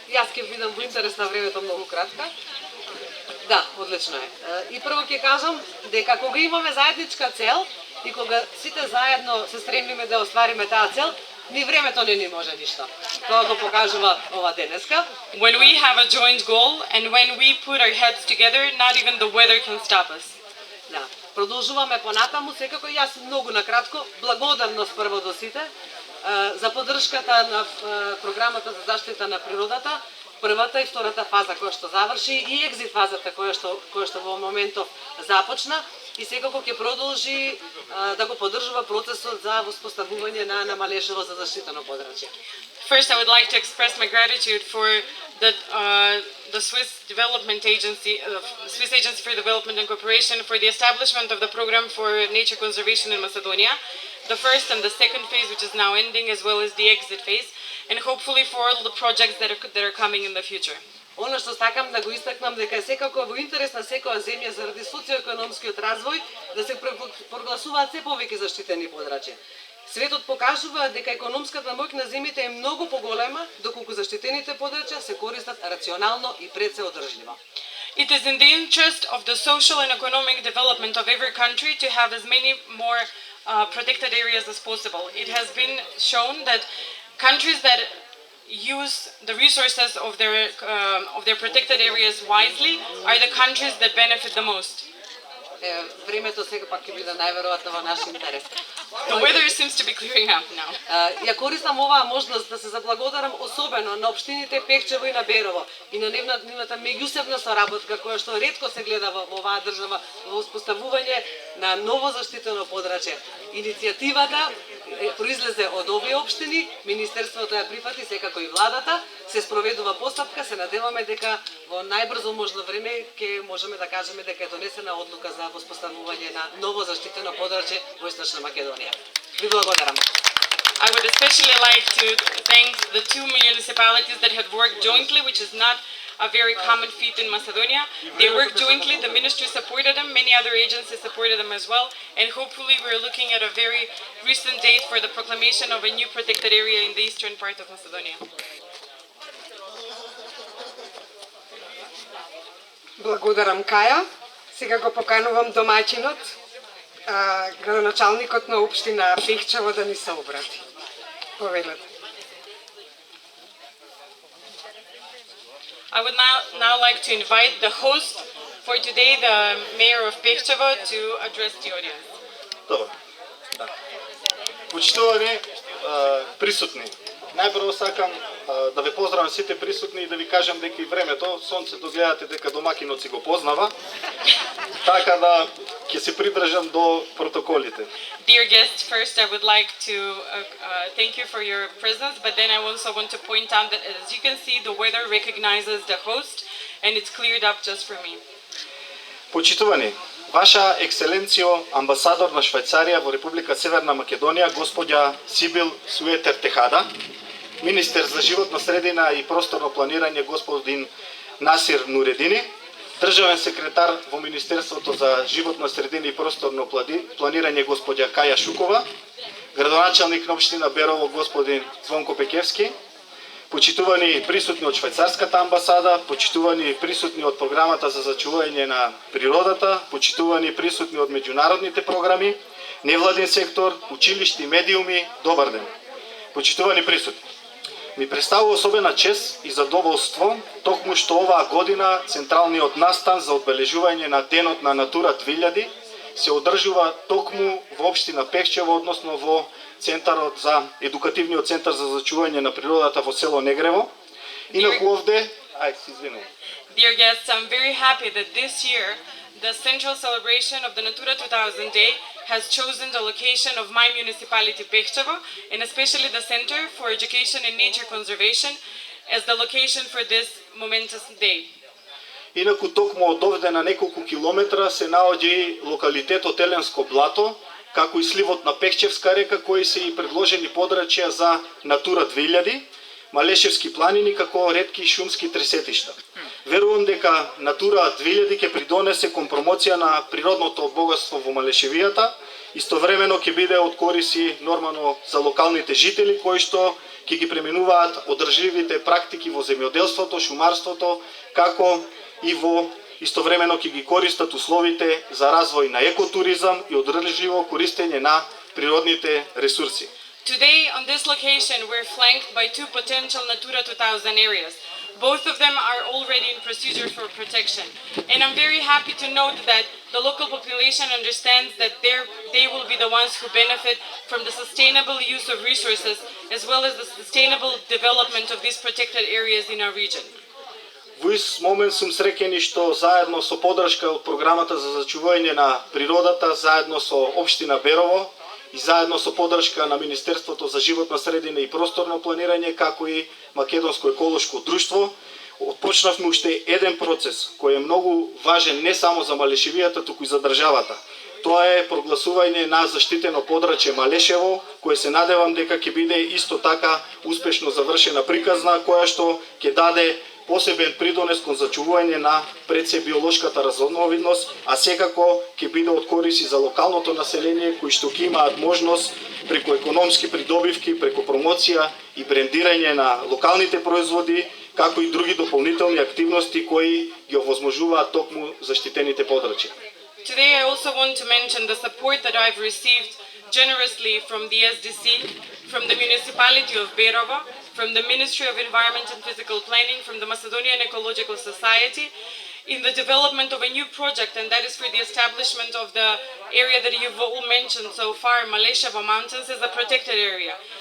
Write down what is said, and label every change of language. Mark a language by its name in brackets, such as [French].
[Macedonian] Јас ќе видам во интерес на времето многу кратка. Да, одлично е. И прво ќе кажам дека кога имаме заедничка цел и кога сите заедно се стремиме да оствариме таа цел, ни времето не ни може ништо. Тоа го покажува ова денеска. [English] When we have a joint goal and when we put our heads together, not even the weather can stop us. [Macedonian] Да, продолжуваме понатаму, секако јас многу накратко благодарност прво до сите за поддршката на програмата за заштита на природата, првата и втората фаза која што заврши и екзит фазата која што во моментов започна и секако ќе продолжи да го поддржува процесот за воспоставување на Малешево за заштитено подрачје. [English] First, I would like to express my gratitude for the Swiss Development Agency, Swiss Agency for Development and Cooperation, for the establishment of the program for nature conservation in Macedonia, the first and the second phase, which is now ending, as well as the exit phase, and hopefully for all the projects that are coming in the future. [Macedonian] Оно што сакам да го истакнам дека е секако во интерес на секоја земја заради социоекономскиот развој да се прогласуваат се повеќе заштитени подрачја. Светот покажува дека економската моќ на земјите е многу поголема, доколку заштитените подрачја се користат рационално и пред се одржливо. [English] It is in the interest of the social and economic development of every country to have as many more protected areas as possible. It has been shown that countries that use the resources of their protected areas wisely are the countries that benefit the most. [Macedonian] Времето сега пак ќе биде најверојатно во наш интерес. [English] The weather seems to be clearing up now. [Macedonian] Ја користам оваа можност да се заблагодарам особено на општините Пехчево и на Берово и на нивната меѓусебна соработка која што ретко се гледа во оваа држава во воспоставување на ново заштитено подрачје. Иницијативата произлезе од овие општини, Министерството ја прифати, секако и владата, се спроведува постапка, се надеваме дека во најбрзо можно време ќе можеме да кажеме дека е донесена одлука за воспоставување на ново заштитено подрачје во Источна Македонија. Ви благодарам. [English] I would especially like to thank the two municipalities that had worked jointly, which is not a very common feat in Macedonia. They worked jointly, the ministry supported them, many other agencies supported them as well, and hopefully we're looking at a very recent date for the proclamation of a new protected area in the eastern part of Macedonia. [Macedonian] Благодарам, Каја. Сега го поканувам домаќинот, градоначалникот на општина Пехчево да ни се обрати. Повелете. [English] I would now like to invite the host for today, the mayor of Pehčevo, to address the audience. [Macedonian] Добро. Да. Почитувани присутни. Најпрво сакам да ве поздравам сите присутни и да ви кажам дека и времето, сонцето гледате дека домакинот си го познава. Така да ќе се придржам до протоколите. [English] Dear guests, first I would like to thank you for your presence, but then I also want to point out that as you can see, the weather recognizes the host and it's cleared up just for me. [Macedonian] Почитувани, Ваша екселенцио, амбасадор на Швајцарија во Република Северна Македонија, господја Сибил Суетер Техада, министер за животна средина и просторно планирање господин Насир Нуредини, државен секретар во Министерството за животна средина и просторно планирање господја Каја Шукова, градоначалник на општина Берово господин Звонко Пекевски, почитувани присутни од Швајцарската амбасада, почитувани присутни од програмата за зачување на природата, почитувани присутни од меѓународните програми, невладин сектор, училишти, медиуми, добар ден. Почитувани присутни. Ми представува особена чест и задоволство токму што оваа година централниот настан за одбележување на денот на Натура 2000 се одржува токму во општина Пехчево, односно во центарот за едукативниот центар за зачување на природата во село Негрево. Инаку овде, [English] Dear guests, I'm very happy that this year the central celebration of the Natura 2000 Day has chosen the location of my municipality Pehčevo, and especially the Center for Education and Nature Conservation as the location for this momentous day. [Macedonian] Инаку токму од овде на неколку километра се наоѓа локалитетот Еленско блато, како и сливот на Пехчевска река, кои се и предложени подрачја за Натура 2000, Малешевски планини како ретки шумски тресетишта. Верувам дека Натура 2000 ќе придонесе кон промоција на природното богатство во Малешевијата, истовремено ќе биде од кориси нормално за локалните жители кои што ќе ги пременуваат одржливите практики во земјоделството, шумарството, како и во истовремено ќе ги користат условите за развој на екотуризам и одржливо користење на природните ресурси. [English] Today on this location we're flanked by two potential Natura 2000 areas. Both of them are already in procedure for protection. And I'm very happy to note that the local population understands that they will be the ones who benefit from the sustainable use of resources as well as the sustainable development of these protected areas in our region. [Macedonian] Во ист момент сум среќен и што заедно со поддршка од програмата за зачување на природата, заедно со општина Берово и заедно со поддршка на Министерството за животна средина и просторно планирање, како и Македонско еколошко друштво, отпочнавме уште еден процес кој е многу важен не само за Малешевијата, туку и за државата. Тоа е прогласување на заштитено подрачје Малешево, кое се надевам дека ќе биде исто така успешно завршена приказна, која што ќе даде посебен придонес кон зачувување на пред се биолошката разновидност, а секако ќе биде од кориси за локалното население кои што ќе имаат можност преку економски придобивки, преку промоција и брендирање на локалните производи, како и други дополнителни активности кои ги овозможуваат токму заштитените подрачја. [English] Today I also want to mention the support that I've received generously from the SDC, from the municipality of Berovo, from the Ministry of Environment and Physical Planning, from the Macedonian Ecological Society, in the development of a new project, and that is for the establishment of the area that you've all mentioned so far, Maleševo Mountains, as a protected area.